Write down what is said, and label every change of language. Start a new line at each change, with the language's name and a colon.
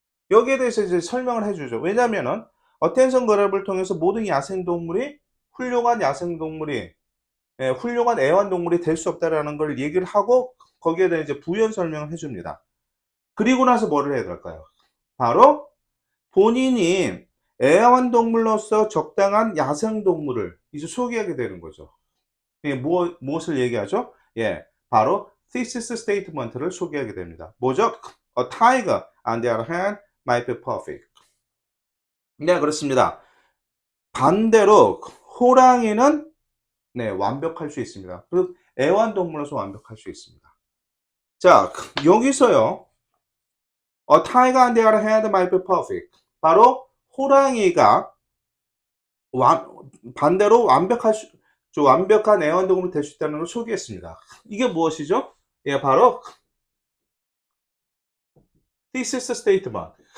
Korean: 여기에 대해서 이제 설명을 해주죠. 왜냐면은 어텐션 그래버를 통해서 모든 훌륭한 애완동물이 될 수 없다라는 걸 얘기를 하고 거기에 대해 이제 부연 설명을 해줍니다. 그리고 나서 뭐를 해야 될까요? 바로 본인이 애완동물로서 적당한 야생동물을 이제 소개하게 되는 거죠. 이게 무엇을 얘기하죠? 예, 바로 thesis statement를 소개하게 됩니다. 뭐죠?
English: A tiger, on the other hand, might be perfect.
Korean: 네, 그렇습니다. 반대로 호랑이는 네, 완벽할 수 있습니다. 그 애완동물로서 완벽할 수 있습니다. 자, 여기서요.
English: A tiger on the other hand might be perfect.
Korean: 바로 호랑이가 반대로 완벽한 애완동물이 될 수 있다는 걸 소개했습니다. 이게 무엇이죠? 예, 바로 thesis statement.